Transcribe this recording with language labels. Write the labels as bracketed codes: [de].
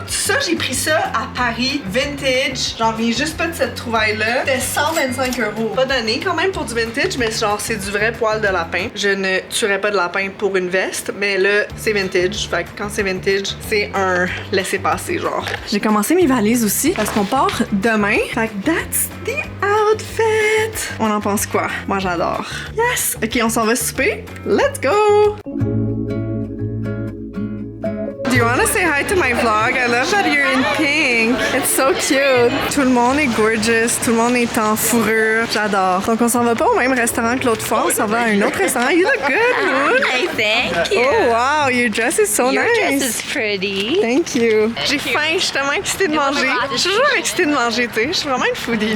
[fr] Ça, j'ai pris ça à Paris, vintage. J'en reviens juste pas de cette trouvaille-là. C'était 125 €. Pas donné quand même pour du vintage, mais genre, c'est du vrai poil de lapin. Je ne tuerais pas de lapin pour une veste, mais là, c'est vintage. Fait que quand c'est vintage, c'est un laisser-passer, genre. J'ai commencé mes valises aussi, parce qu'on part demain. Fait que [en] that's the outfit! [fr] On en pense quoi? Moi, j'adore. Yes! Ok, on s'en va souper. [en] Let's go! Do you want to say hi to my vlog? I love that you're in pink. It's so cute. [fr] Tout le monde est gorgeous. Tout le monde est en fourrure. J'adore. Donc, on s'en va pas au même restaurant que l'autre fois. On s'en va à un autre restaurant. [en] You look good, Moon. Hi, thank you. Oh, wow. Your dress is so Your nice. dress is pretty. Thank you. [fr] J'ai faim, je suis tellement excitée de manger. Je suis toujours excitée de manger, tu sais. Je suis vraiment une foodie.